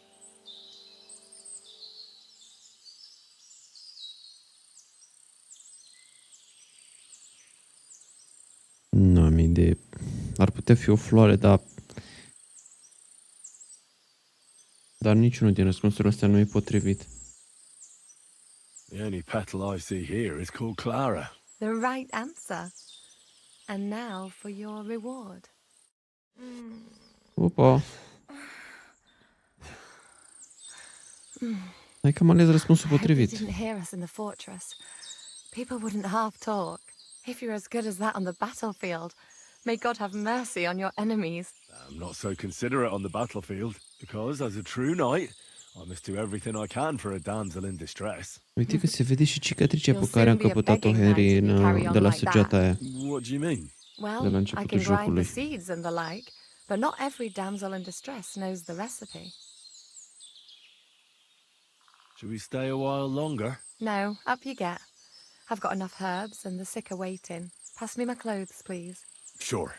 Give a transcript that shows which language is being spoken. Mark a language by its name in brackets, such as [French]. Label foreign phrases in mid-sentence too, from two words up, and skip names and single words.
[Romanian] Nu am idee. Ar putea fi o floare, dar niciunul din răspunsurile astea nu e potrivit. [English] The only petal I see here is called Clara. The right answer. And now for your reward. [Romanian] Opa! Hai că am ales răspunsul [English] I hope they [Romanian] potrivit. [English] didn't hear us in the fortress. People wouldn't half talk. If you're as good as that on the battlefield, may God have mercy on your enemies. I'm not so considerate on the battlefield, because as a true knight, I must do everything I can for a damsel in distress. [Romanian] Uite că se vede și cicatricea pe [English] You'll [Romanian] care a [English] soon be a [Romanian] încăpătat-o [English] begging Henry knight if you carry on [Romanian] de la [English] like that. [Romanian] săgeata aia. [English] What do you mean? [Romanian] De la [English] Well, I [Romanian] începutul [English] can grind the [Romanian] jocului. [English] seeds and the like, but not every damsel in distress knows the recipe. Should we stay a while longer? No, up you get. I've got enough herbs and the sick are waiting. Pass me my clothes, please. Sure.